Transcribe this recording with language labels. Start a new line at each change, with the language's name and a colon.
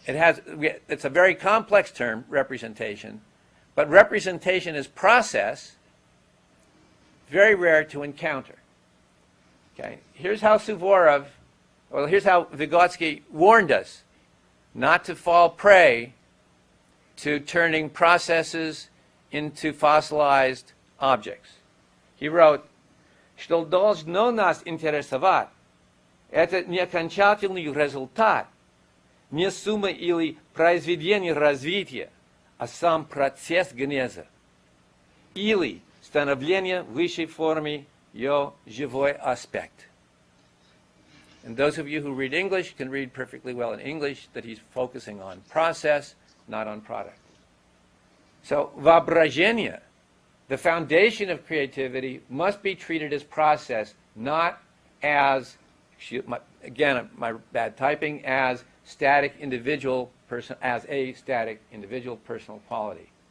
English: It's a very complex term, representation, but representation is process, very rare to encounter. Okay, here's how Vygotsky warned us not to fall prey to turning processes into fossilized objects. He wrote,
Russian: что должно нас интересовать, это не окончательный результат, не сумма или произведение развития, а сам процесс генеза, или становление высшей формы ее живой аспект.
English: And those of you who read English can read perfectly well in English that he's focusing on process, not on product. So, воображение, the foundation of creativity, must be treated as process, not as, again, my bad typing, as static individual person, as a static individual personal quality.